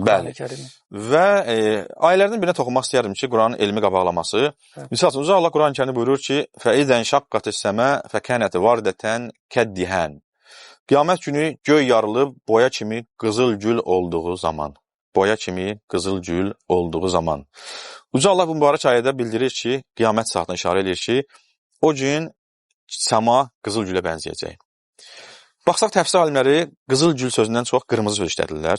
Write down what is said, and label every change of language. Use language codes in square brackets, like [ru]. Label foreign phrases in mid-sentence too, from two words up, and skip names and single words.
[az] Qurani-Kərimi. Və ayələrdən birinə toxunmaq istəyərdim ki, Quranın elmi qabaqlaması. Misal üçün, Allah Quran-Kərimi buyurur ki, [ar] فَإِذَنْ شَقَّتِ السَّمَا فَكَانَتْ وَرْدَةً كَالدِّهَانِ [az] Qiyamət günü göy yarılıb boya kimi qızıl gül olduğu zaman. Boya kimi qızıl gül olduğu zaman. Uca Allah bu mübarək ayədə bildirir ki, qiyamət saatına işarə edir ki, o gün səma qızıl gülə bənzəyəcək. Baxsaq təfsir alimləri qızıl gül sözündən çox qırmızı söz işlədirlər.